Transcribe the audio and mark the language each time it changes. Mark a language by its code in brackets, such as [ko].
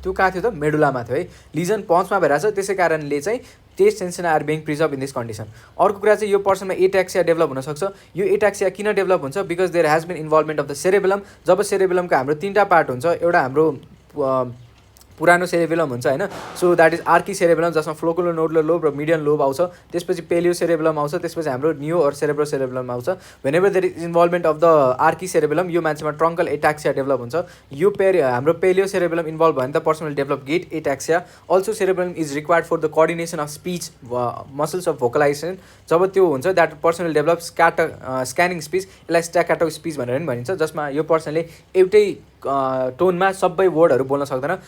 [ne] त्यो कहाँ थियो त, मेडुलामा थियो है. लिजन पन्चमा भइरहेको छ, त्यसै कारणले चाहिँ [en] Taste sensation are being preserve in this condition. [ne] अर्को कुरा चाहिँ यो पर्सनमा एट्याक्सिया डेभलप हुनसक्छ. यो एट्याक्सिया किन डेभलप हुन्छ, [en] Because there has been involvement of the cerebellum. [ne] जब सेरेबेलमको हाम्रो तिनवटा पार्ट हुन्छ, एउटा हाम्रो पुरानो सेरेबेलम हुन्छ होइन. So that is Archie cerebellum जसमा फ्लोकुलर नोडुलर लोब र मिडियन लोब आउँछ. त्यसपछि पेलियो सेरेबेलम आउँछ. त्यसपछि हाम्रो नियो और सेरेब्रो सेरेबेलम आउँछ. [en] whenever there is involvement of the archi cerebellum, [ne] यो मान्छेमा ट्रङ्कल एट्याक्सिया डेभलप हुन्छ. यो हाम्रो पेलियो सेरेबेलम इन्भल्भ भयो भने त person will develop get एट्याक्सिया. [en] Also cerebellum is required for the coordination of speech, muscles of vocalisation. [ne] जब त्यो हुन्छ [en] That person will develop scanning speech. [ne] यसलाई स्ट्याकाटो स्पिच भनेर पनि भनिन्छ, जसमा यो पर्सनले एउटै टोनमा सबै वर्डहरू बोल्न सक्दैन.